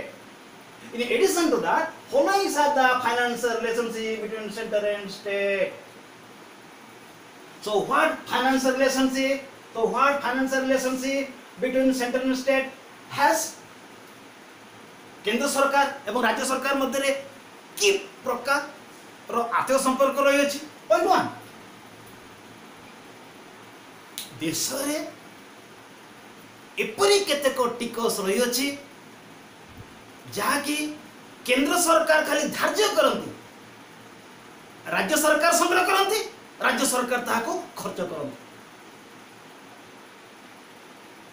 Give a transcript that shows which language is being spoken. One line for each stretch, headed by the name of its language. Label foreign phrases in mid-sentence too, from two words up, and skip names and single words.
English: In addition to that, following are the financial relationship between central and state. So what financial relationship? Between central and state has
Odia: କେନ୍ଦ୍ର ସରକାର ଏବଂ ରାଜ୍ୟ ସରକାର ମଧ୍ୟ ରେ କି ପ୍ରକାର ରୋ ଆର୍ଥିକ ସମ୍ପର୍କ ରହି ଅଛି? ପଏଣ୍ଟ 1, ଦେଶ ରେ ଏପରି କେତେକ ଟିକସ ରହି ଅଛି ଯାହା କି କେନ୍ଦ୍ର ସରକାର ଖାଲି ଧାର୍ଯ୍ୟ କରନ୍ତି, ରାଜ୍ୟ ସରକାର ସଂଗ୍ରହ କରନ୍ତି, ରାଜ୍ୟ ସରକାର ତାକୁ ଖର୍ଚ୍ଚ କରନ୍ତି।